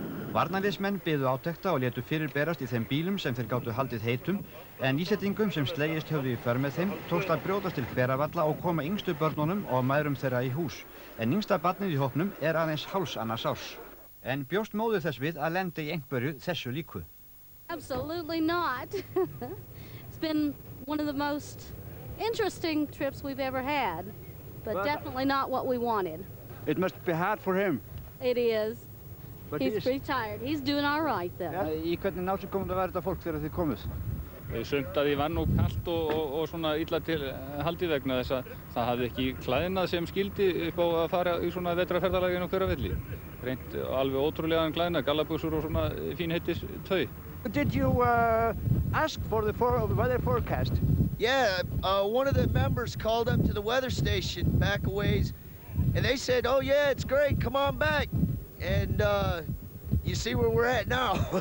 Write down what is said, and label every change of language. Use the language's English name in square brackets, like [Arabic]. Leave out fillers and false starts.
[Icelandic] Varnarliðsmenn biðu átekta og létu fyrirberast í þeim bílum sem þeir gátu haldið heitum, en Íslendingum sem slegist höfðu í för með þeim tókst að brjótast til Hveravalla og koma yngstu börnunum og mæðrum þeirra í hús. En yngsta barnið í hópnum er aðeins hálfs annars árs. En bjóst móðir þess við að lenda í einhverju þessu líku. [English] Absolutely not. It's been one of the most interesting trips we've ever had, but definitely not what we wanted. It must be hard for him. It is. But He's pretty tired. He's doing all right though. [Icelandic] Í hvernig náttúrukomandi var þetta fólk þegar þið komuð? Sumt að því var nú kalt og svona illa til haldið vegna þess að það hafði ekki klæðnað sem skildi upp á að fara í svona vetrarferðalagi inn á Hveravelli. Reynt alveg ótrúlegan klæðnað, gallabuxur og svona fínheitis tau. [English] Did you ask for the weather forecast? Yeah, one of the members called up to the weather station back a ways, and they said, "Oh yeah, it's great, come on back." And you see where we're at now.